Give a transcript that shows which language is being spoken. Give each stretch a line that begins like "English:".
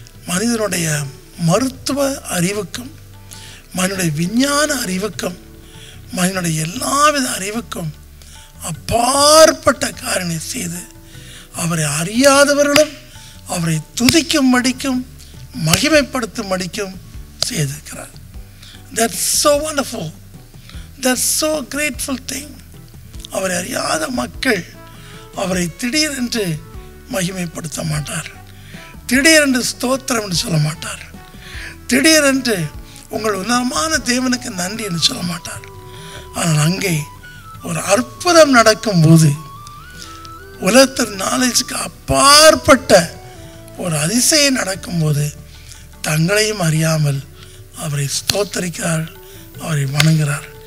Tamil: மனிதனுடைய மருத்துவ அறிவுக்கும் மனிதனுடைய விஞ்ஞான அறிவுக்கும் மனிதனுடைய எல்லாவித அறிவுக்கும் அப்பாற்பட்ட காரியங்களை செய்து அவரை அறியாதவர்களும் அவரை துதிக்கும்படிக்கும் மகிமைப்படுத்தும்படிக்கும் செய்திருக்கிறார்.
English: That's so wonderful. That's so grateful thing.
Tamil: அவரை அறியாத மக்கள் அவரை திடீரென்று மகிமைப்படுத்த மாட்டார், திடீரென்று ஸ்தோத்திரம் என்று சொல்ல மாட்டார், திடீரென்று உங்கள் உன்னதமான தேவனுக்கு நன்றி என்று சொல்ல மாட்டார். ஆனால் அங்கே ஒரு அற்புதம் நடக்கும்போது உலகத்தின் நாலேஜுக்கு அப்பாற்பட்ட ஒரு அதிசயம் நடக்கும்போது தங்களையும் அறியாமல் அவரை ஸ்தோத்தரிக்கிறார், அவரை வணங்குகிறார்.